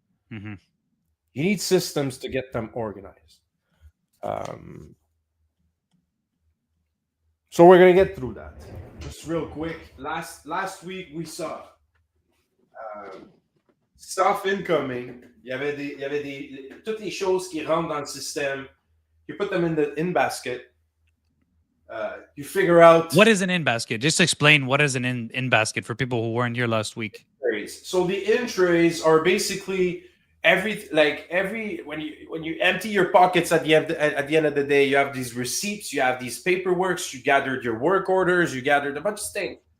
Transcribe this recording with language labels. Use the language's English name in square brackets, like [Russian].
[English] Hmm. You need systems to get them organized. Um, so we're gonna get through that. Just real quick. Last week we saw stuff incoming. [French] Il y avait toutes les choses qui rentrent dans le système. [English] You put them in the in basket. You figure out What is an in basket? Just explain what is an in basket for people who weren't here last week. trays. So the in trays are basically every when you empty your pockets at the end of the day, you have these receipts, you have these paperworks, you gathered your work orders, you gathered a bunch of things.